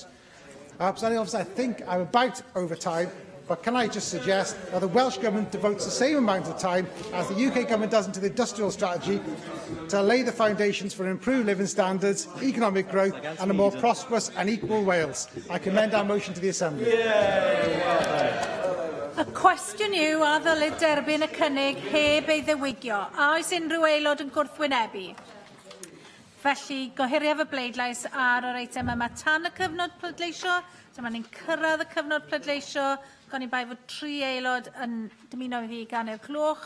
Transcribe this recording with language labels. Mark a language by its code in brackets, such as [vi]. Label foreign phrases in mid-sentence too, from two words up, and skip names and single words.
[en] Presiding Officer, I think I'm about over time, but can I just suggest that the Welsh Government devotes the same amount of time as the UK Government does into the industrial strategy to lay the foundations for improved living standards, economic growth and a more prosperous and equal Wales. I commend our motion to the Assembly. [cy] Y cwestiwn yw a ddylid derbyn y cynnig heb ei ddiwygio. A oes unrhyw aelod yn gwrthwynebu? Felly, gohiriaf y bleidlais ar yr eitem yma tan y cyfnod pleidleisio. Dyma ni'n cyrraedd y cyfnod pleidleisio. Gan i bai fod 3 aelod yn dymuno i fi gan i'r clwch.